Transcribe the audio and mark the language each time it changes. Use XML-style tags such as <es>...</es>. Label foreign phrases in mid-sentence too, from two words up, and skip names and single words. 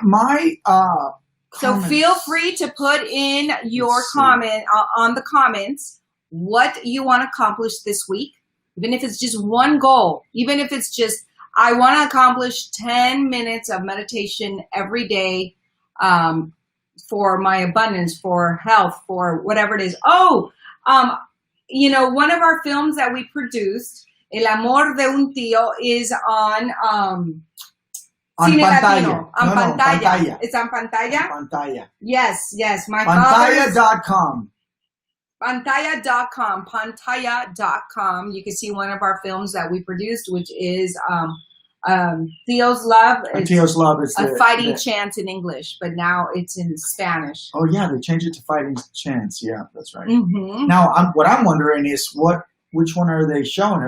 <en>So feel free to put in your comment on the comments what you want to accomplish this week, even if it's just one goal, even if it's just, I want to accomplish 10 minutes of meditation every day for my abundance, for health, for whatever it is. One of our films that we produced, El Amor de un Tío, is on Cine Latino. Pantalla. It's on Pantalla? Pantalla. Yes. Pantalla.com. Pantalla.com. You can see one of our films that we produced, which is Theo's Love. Theo's Love is a fighting chance in English, but now it's in Spanish. Oh, yeah. They changed it to fighting chance. Yeah, that's right. Mm-hmm. Now, what I'm wondering is which one are they showing?</en>